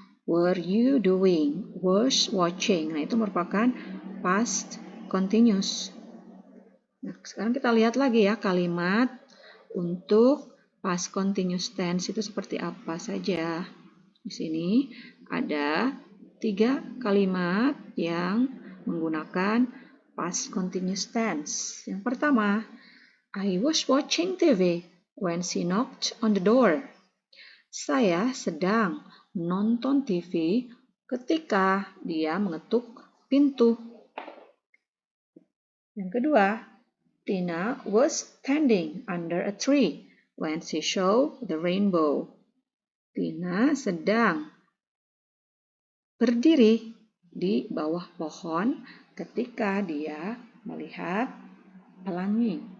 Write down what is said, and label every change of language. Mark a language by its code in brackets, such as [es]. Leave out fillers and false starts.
[en] Were you doing, was watching. [id] Nah, itu merupakan past continuous. Nah, sekarang kita lihat lagi ya kalimat untuk past continuous tense itu seperti apa saja. Di sini ada 3 kalimat yang menggunakan past continuous tense. [en] Yang pertama, I was watching TV when she knocked on the door. [id] Saya sedang nonton TV ketika dia mengetuk pintu. [en] Yang kedua, Tina was standing under a tree when she saw the rainbow. [id] Tina sedang berdiri di bawah pohon ketika dia melihat pelangi.